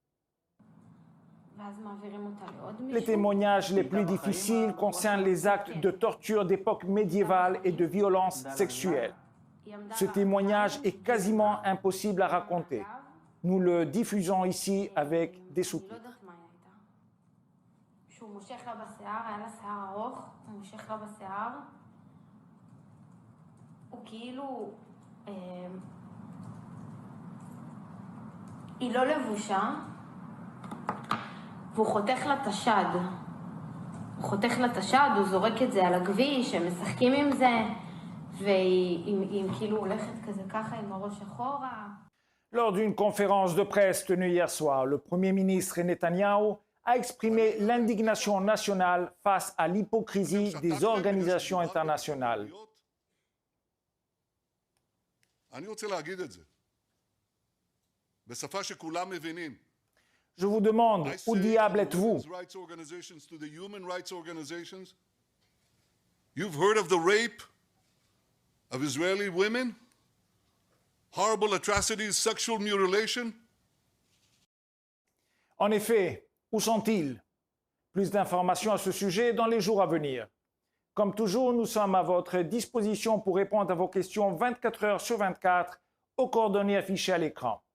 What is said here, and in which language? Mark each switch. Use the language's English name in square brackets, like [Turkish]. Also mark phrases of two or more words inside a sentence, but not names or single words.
[French] Les témoignages les plus difficiles concernent les actes de torture d'époque médiévale et de violence sexuelle. Ce témoignage est quasiment impossible à raconter. Nous le diffusons ici avec des sous-titres. [Hebrew] היא לא לבושה, והוא חותך לה את השד. הוא חותך לה את השד, הוא זורק את זה על הכביש, הם משחקים עם זה, והיא כאילו הולכת כזה ככה עם הראש אחורה. [French] Lors d'une conférence de presse tenue hier soir, le Premier ministre Netanyahou a exprimé l'indignation nationale face à l'hypocrisie des organisations internationales. Je vous demande, où diable êtes-vous? [English] You've heard of the rape of Israeli women? Horrible atrocities, sexual mutilation? [French] En effet, où sont-ils? Plus d'informations à ce sujet dans les jours à venir. Comme toujours, nous sommes à votre disposition pour répondre à vos questions 24 heures sur 24 aux coordonnées affichées à l'écran.